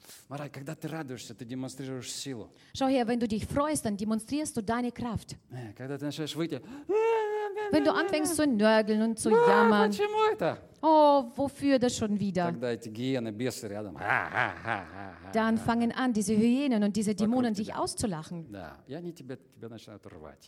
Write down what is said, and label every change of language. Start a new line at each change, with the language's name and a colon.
Russian: Марай, когда ты радуешься, ты демонстрируешь силу.
German: Schau her, wenn du dich freust, dann demonstrierst du deine Kraft.
Russian: Когда ты начинаешь выйти,
German: Wenn du anfängst zu nörgeln und zu jammern.
Russian: Почему это?
German: Oh, wofür das schon wieder?
Russian: Тогда эти гиены, бесы рядом.
German: Dann fangen an, diese Hyänen und diese Dämonen, dich auszulachen.
Russian: Да, и они тебя начинают рвать.